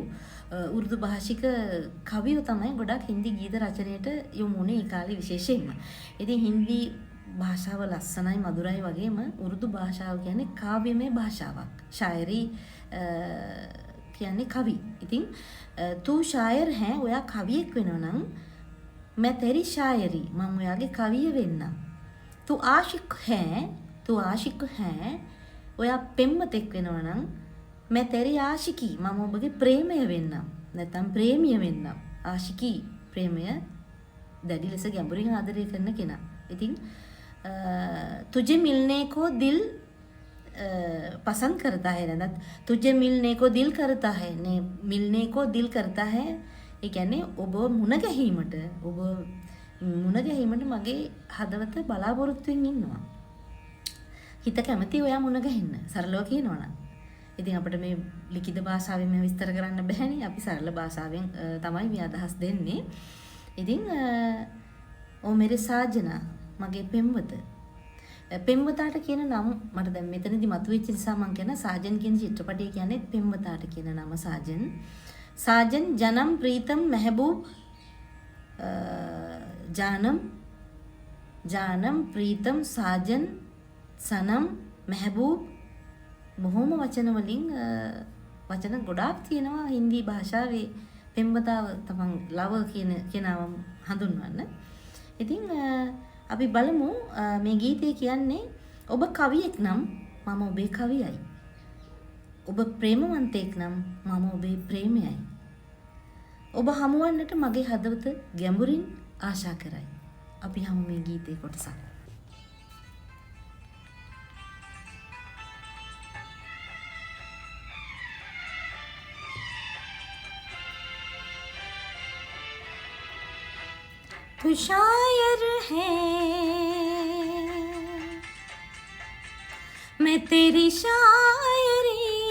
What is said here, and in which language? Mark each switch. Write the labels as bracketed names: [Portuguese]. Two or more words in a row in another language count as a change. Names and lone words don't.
[Sinhala] උරුදු භාෂික කවියෝ තමයි ගොඩක් හින්දි ගීත රචනයට යොමු වුණේ ඒ කාලේ විශේෂයෙන්ම. ඉතින් හින්දි භාෂාව ලස්සනයි මధుරයි වගේම උරුදු භාෂාව කියන්නේ කාව්‍යමය භාෂාවක්. ශායරි කියන්නේ කවි. ඉතින් [Hindi] तू शायर है [Sinhala] ඔයා කවියෙක් වෙනවා නම් [Hindi] मैं तेरी शायरी [Sinhala] මම ඔයාගේ කවිය වෙන්නම්. [Hindi] तू आशिक है [Sinhala] ඔයා පෙම්වතෙක් වෙනවා නම් [Hindi] मैं तेरी आशिकी [Sinhala] මම ඔබගේ ප්‍රේමය වෙන්නම්. නැත්නම් ප්‍රේමිය වෙන්නම්. ආශිකී ප්‍රේමය දැඩි ලෙස ගැඹුරින් ආදරය කරන කෙනා. [Hindi] ඉතින් तुझे मिलने को दिल पसंद करता है ना तुझे मिलने को दिल करता है ने मिलने को दिल करता है [Sinhala] ඒ කියන්නේ ඔබ මුණ ගැහිමට මගේ හදවත බලාපොරොත්තුෙන් ඉන්නවා. හිත කැමති ඔයා මුණ ගැහෙන්න සරලව කියනවා නම්. ඉතින් අපිට මේ ලිඛිත භාෂාවෙන් මේ විස්තර කරන්න බෑනේ. අපි සරල භාෂාවෙන් තමයි මේ අදහස් දෙන්නේ. ඉතින් [Hindi] ओ मेरे साजना [Sinhala] මගේ පෙම්වත. පෙම්වතාට කියන නම මට දැන් මෙතනදී මතුවෙච්ච නිසා මම කියන සාජන් කියන චිත්‍රපටය කියන්නේ පෙම්වතාට කියන නම සාජන්. [Hindi] साजन जन्म प्रीतम महबूब जानम प्रीतम साजन सनम महबूब [Sinhala] බොහොම වචන වලින් වචන ගොඩාක් තියෙනවා හින්දි භාෂාවේ පෙම්වතාව තමන් ලව කියන කෙනාව හඳුන්වන්න. ඉතින් අපි බලමු මේ ගීතය කියන්නේ ඔබ කවියෙක් නම් මම ඔබේ කවියයි. ඔබ ප්‍රේමවන්තයෙක් නම් මම ඔබේ ප්‍රේමයයි. ඔබ හමුවන්නට මගේ හදවත ගැඹුරින් ආශා කරයි. අපි හමු මේ ගීතේ කොටසක්. [Hindi] तू शायर है मैं तेरी शायरी